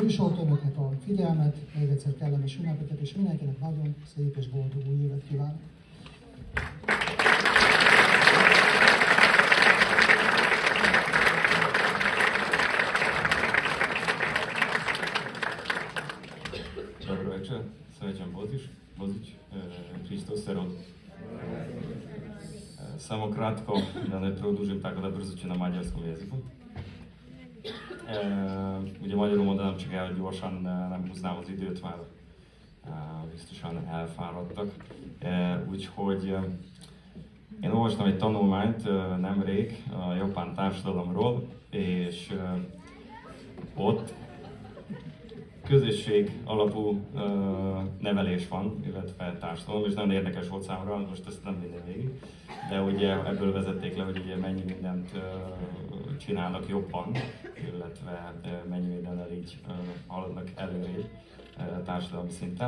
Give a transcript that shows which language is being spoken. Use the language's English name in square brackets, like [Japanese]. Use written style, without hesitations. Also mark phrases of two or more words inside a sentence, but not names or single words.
[Hungarian] műsort, önöknek a figyelmet, még egyszer kellemes ünnepeket, és mindenkinek nagyon szép és boldog új évet kívánok. [Serbian] Dobro večer, srećan Božić, Hristos se rodi. Samo kratko, da ne produžim, tako da brzo ću na mađarskom jeziku. [Hungarian] Ugye magyarul mondanám, csak el gyorsan, nem húznám az időt, már biztosan elfáradtak. Úgyhogy én olvastam egy tanulmányt nemrég a japán társadalomról, és ott közösség alapú nevelés van, illetve társadalom, és nagyon érdekes volt számomra, most ezt nem minden végig, de ugye ebből vezették le, hogy ugye mennyi mindent csinálnak jobban, illetve mennyi mindennel így haladnak előrébb társadalmi szinten.